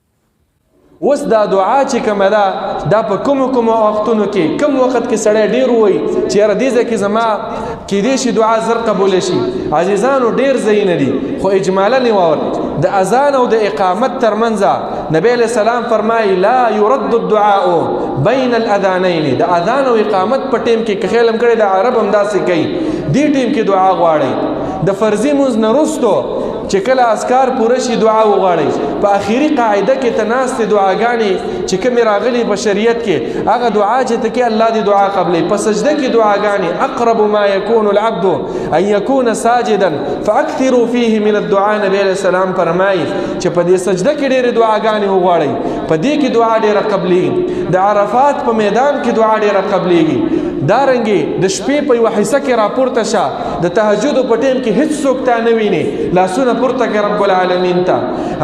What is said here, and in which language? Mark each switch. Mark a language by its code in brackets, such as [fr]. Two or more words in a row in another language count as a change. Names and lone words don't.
[ps] اوس دا دعا چې کومه ده دا په کوم وختونو کې کوم وخت کې سړی ډیر وایي چې یاره دې ځای کې زما کیدای شي دعا زر قبوله شي. عزیزانو ډیر ځایونه دي خو اجمالا یې واورئ. د اذان او د اقامت ترمنځ نبی علیہ السلام فرمایي [ar] لا يرد الدعاء بین الاذانین. [ps] د اذان او اقامت په ټیم کې که خیال هم کړی د عرب هم داسې کوي، دې ټیم کې دعا غواړئ. د فرضي مونځ نه وروستو چې کله اذکار پوره شي دعا وغواړئ. په اخیری قاعده کې ته ناستې دعاګانې چې کومې راغلي په شریعت کې هغه دعا چې ته کې الله دې دعا قبلوي. په سجده کې دعاګانې [ar] اقرب ما يكون العبد ان يكون ساجدا فاكثروا فيه من الدعاء. [ps] نبی علیہ السلام فرمایي چې په دې سجده کې ډېرې دعاګانې وغواړئ، په دې کې دعا ډېره قبلېږي. د عرفات په میدان کې دعا ډېره قبلېږي. دارنګې د شپې په یوه حصه کې راپورته شه، د تهجد په ټیم کې هیڅ څوک تا نه ویني، لاسونه پورته کړه [ar] رب العالمین [ps] ته.